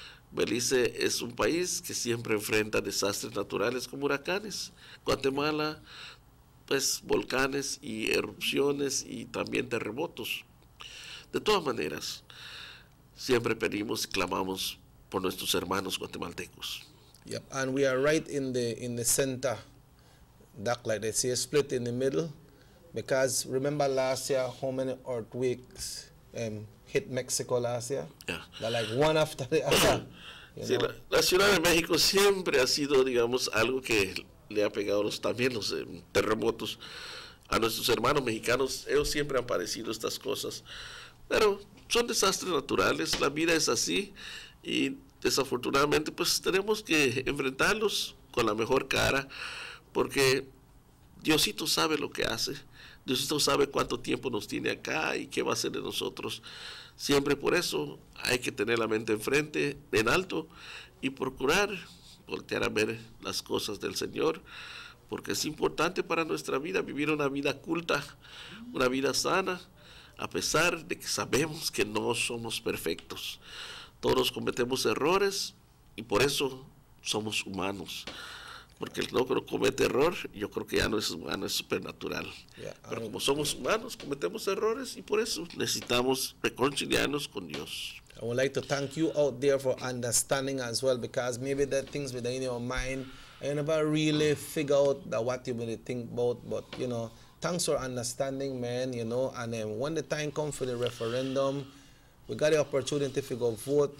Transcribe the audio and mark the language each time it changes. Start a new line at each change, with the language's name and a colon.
Spanish: Belice es un país que siempre enfrenta desastres naturales como huracanes. Guatemala, pues volcanes y erupciones y también terremotos. De todas maneras, siempre pedimos y clamamos por nuestros hermanos guatemaltecos.
English: Yep, and we are right in the center, Doc, like they say, split in the middle, because remember last year how many earthquakes hit Mexico last year? Yeah. They're like one after the other.
Spanish: Sí, la Ciudad de México siempre ha sido, digamos, algo que le ha pegado también los terremotos a nuestros hermanos mexicanos. Ellos siempre han padecido estas cosas, pero son desastres naturales, la vida es así y desafortunadamente pues tenemos que enfrentarlos con la mejor cara, porque Diosito sabe lo que hace. Diosito sabe cuánto tiempo nos tiene acá y qué va a hacer de nosotros. Siempre por eso hay que tener la mente enfrente, en alto, y procurar voltear a ver las cosas del Señor, porque es importante para nuestra vida vivir una vida culta, una vida sana, a pesar de que sabemos que no somos perfectos. Todos cometemos errores y por eso somos humanos. Porque el que no comete error, yo creo que ya no es humano, es supernatural. Pero como somos humanos, cometemos errores y por eso necesitamos reconciliarnos con Dios.
English: I would like to thank you out there for understanding as well, because maybe there are things within your mind and you never really figure out that what you really think about. But, you know, thanks for understanding, man, you know. And then when the time comes for the referendum, we got the opportunity to go vote.